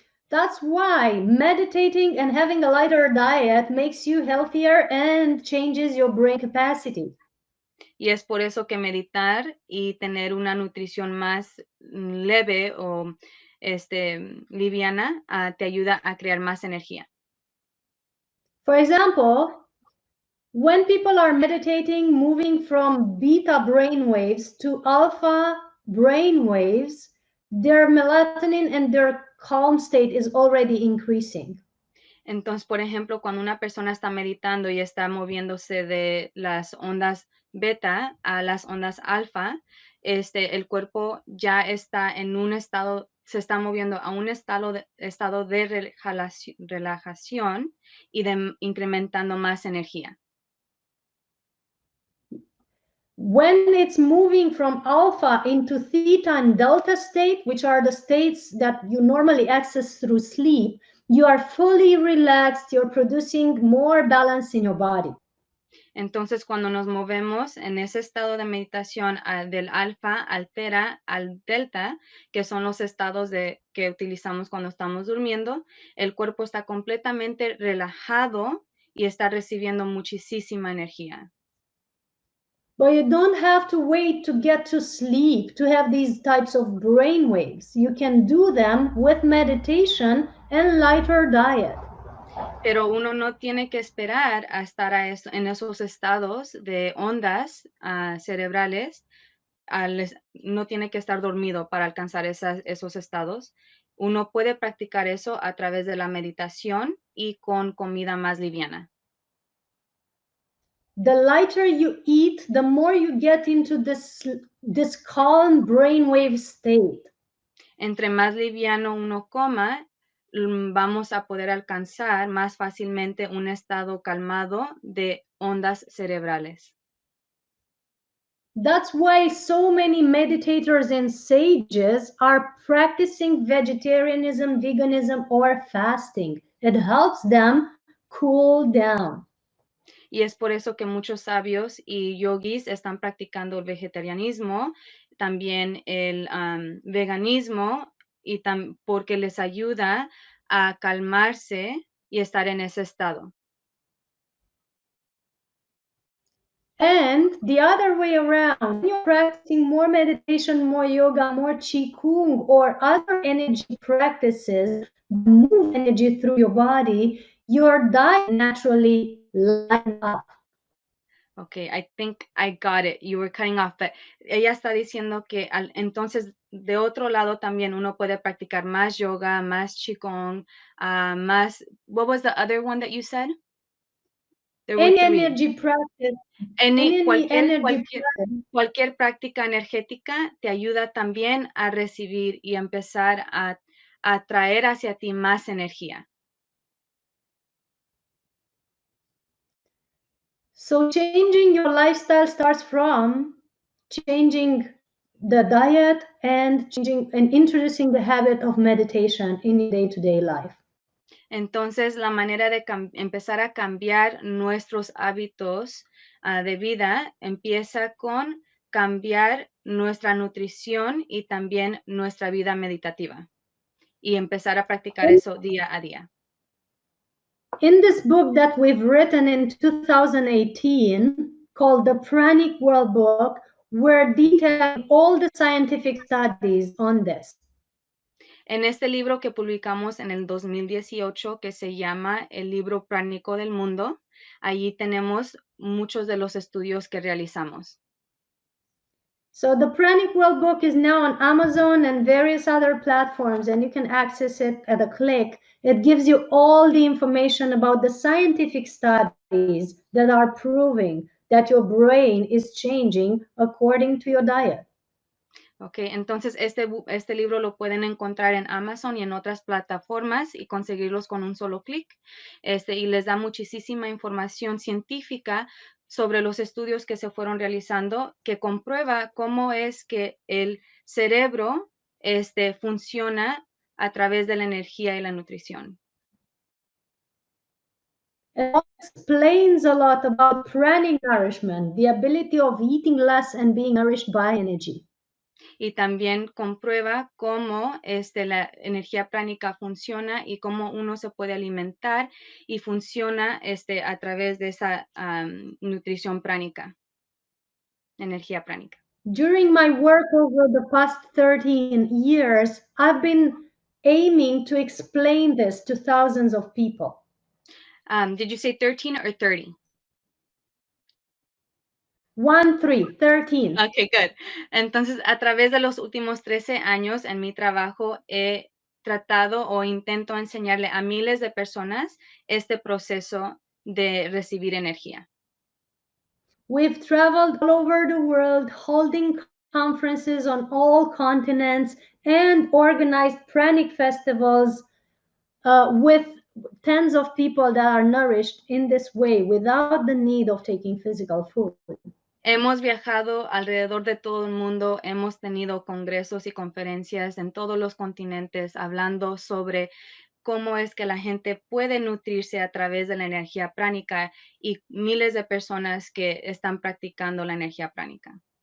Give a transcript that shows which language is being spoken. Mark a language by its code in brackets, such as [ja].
[en] That's why meditating and having a lighter diet makes you healthier and changes your brain capacity. [es] Y es por eso que meditar y tener una nutrición más leve o liviana te ayuda a crear más energía. [en] For example, when people are meditating, moving from beta brainwaves to alpha brainwaves, their melatonin and their calm state is already increasing. [es] Entonces, por ejemplo, cuando una persona está meditando y está moviéndose de las ondas beta a las ondas alfa, el cuerpo ya está en un estado, se está moviendo a un estado de relajación y de incrementando más energía. [en] When it's moving from alpha into theta and delta state, which are the states that you normally access through sleep, you are fully relaxed, you're producing more balance in your body. [es] Entonces, cuando nos movemos en ese estado de meditación del alfa al tera al delta, que son los estados que utilizamos cuando estamos durmiendo, el cuerpo está completamente relajado y está recibiendo muchísima energía. [en] But you don't have to wait to get to sleep to have these types of brain waves. You can do them with meditation and lighter diet. [es] Pero uno no tiene que esperar a estar en esos estados de ondas cerebrales. No tiene que estar dormido para alcanzar esos estados. Uno puede practicar eso a través de la meditación y con comida más liviana. [en] The lighter you eat, the more you get into this calm brainwave state. [es] Entre más liviano uno coma, vamos a poder alcanzar más fácilmente un estado calmado de ondas cerebrales. [en] That's why so many meditators and sages are practicing vegetarianism, veganism, or fasting. It helps them cool down. [es] Y es por eso que muchos sabios y yogis están practicando el vegetarianismo, también el veganismo, y porque les ayuda a calmarse y estar en ese estado. [en] And the other way around, when you're practicing more meditation, more yoga, more qigong, or other energy practices, move energy through your body, your diet naturally lighten up. Okay, I think I got it. You were cutting off, but [es] ella está diciendo que entonces de otro lado también uno puede practicar más yoga, más qigong, más. [en] What was the other one that you said? There were Any three. energy practice, Any, any [es] cualquier, [en] energy [es] cualquier, [en] practice. [es] cualquier práctica energética te ayuda también a recibir y empezar a atraer hacia ti más energía. [en] So changing your lifestyle starts from changing the diet and changing and introducing the habit of meditation in your day-to-day life. [es] Entonces, la manera de empezar a cambiar nuestros hábitos de vida empieza con cambiar nuestra nutrición y también nuestra vida meditativa y empezar a practicar eso día a día. [en] In this book that we've written in 2018 called the Pranic World Book, we're detailing all the scientific studies on this. [es] En este libro que publicamos en el 2018, que se llama El libro pránico del mundo, allí tenemos muchos de los estudios que realizamos. [en] So the Pranic World Book is now on Amazon and various other platforms, and you can access it at a click. It gives you all the information about the scientific studies that are proving that your brain is changing according to your diet. [es] Ok, entonces este libro lo pueden encontrar en Amazon y en otras plataformas y conseguirlos con un solo clic. Y les da muchísima información científica sobre los estudios que se fueron realizando que comprueba cómo es que el cerebro funciona a través de la energía y la nutrición. [en] It explains a lot about pranic nourishment, the ability of eating less and being nourished by energy. [es] Y también comprueba cómo la energía pránica funciona y cómo uno se puede alimentar y funciona a través de esa nutrición pránica, energía pránica. [en] During my work over the past 13 years, I've been aiming to explain this to thousands of people. Did you say 13 or 30? 13. Okay, good. [es] Entonces, a través de los últimos 13 años en mi trabajo, he tratado o intento enseñarle a miles de personas este proceso de recibir energía. [en] We've traveled all over the world, holding conferences on all continents, and organized pranic festivals with tens of people that are nourished in this way without the need of taking physical food. [es] Hemos viajado alrededor de todo el mundo, hemos tenido congresos y conferencias en todos los continentes hablando sobre cómo es que la gente puede nutrirse a través de la energía pránica y miles de personas que están practicando la energía pránica.